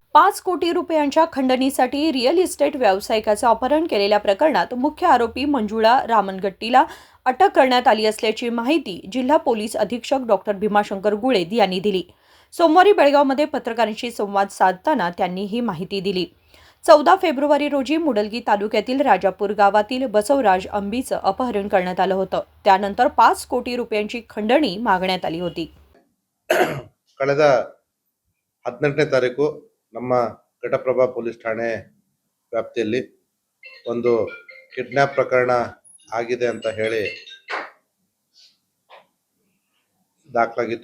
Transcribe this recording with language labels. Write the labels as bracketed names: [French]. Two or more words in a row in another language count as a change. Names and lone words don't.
[Marathi] 5 कोटी रुपयांच्या खंडणीसाठी रिअल इस्टेट व्यावसायिकाचं अपहरण केलेल्या प्रकरणात मुख्य आरोपी मंजुळा रामनगट्टीला अटक करण्यात आली असल्याची माहिती जिल्हा पोलीस अधीक्षक डॉक्टर भीमाशंकर गुळेद यांनी दिली। सोमवारी बेळगावमध्ये पत्रकारांशी संवाद साधताना त्यांनी ही माहिती दिली। 14 फेब्रुवारी रोजी मुडलगी तालुक्यातील राजापूर गावातील बसवराज अंबीचं अपहरण करण्यात आलं होतं। त्यानंतर 5 कोटी रुपयांची खंडणी मागण्यात आली होती। [Kannada] ಕಳೆದ 18ನೇ ತಾರೀಕು ನಮ್ಮ ಘಟಪ್ರಭಾ ಪೊಲೀಸ್ ಠಾಣೆ ವ್ಯಾಪ್ತಿಯಲ್ಲಿ ಒಂದು ಕಿಡ್ನಾಪ್ ಪ್ರಕರಣ ಆಗಿದೆ ಅಂತ ಹೇಳಿ ದಾಖಲಾಗಿತ್ತು।